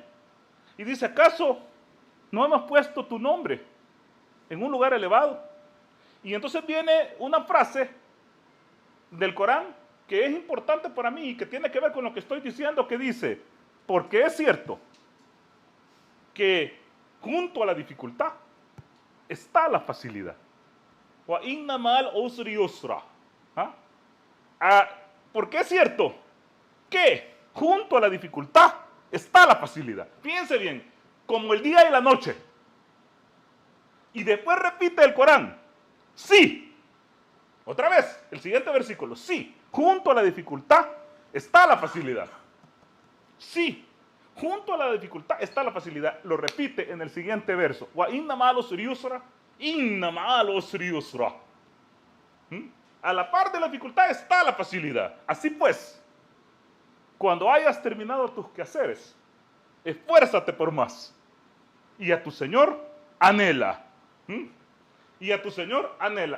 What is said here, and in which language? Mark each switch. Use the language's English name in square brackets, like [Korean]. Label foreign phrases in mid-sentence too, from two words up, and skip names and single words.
[Spanish] Y dice, ¿acaso no hemos puesto tu nombre en un lugar elevado? Y entonces viene una frase del Corán que es importante para mí y que tiene que ver con lo que estoy diciendo, que dice, porque es cierto que junto a la dificultad está la facilidad. [Arabic] وإن مع العسر يسرا. [Spanish] ¿Por qué es cierto? Que junto a la dificultad está la facilidad. Fíjense bien, como el día y la noche. Y después repite el Corán. Sí. Otra vez, el siguiente versículo. Sí, junto a la dificultad está la facilidad. Sí, junto a la dificultad está la facilidad. Lo repite en el siguiente verso. [Arabic] وإن مع العسر يسرا، إن مع العسر يسرا. [Spanish] A la par de la dificultad está la facilidad. Así pues, cuando hayas terminado tus quehaceres, esfuérzate por más. Y a tu Señor anhela. Y a tu Señor anhela.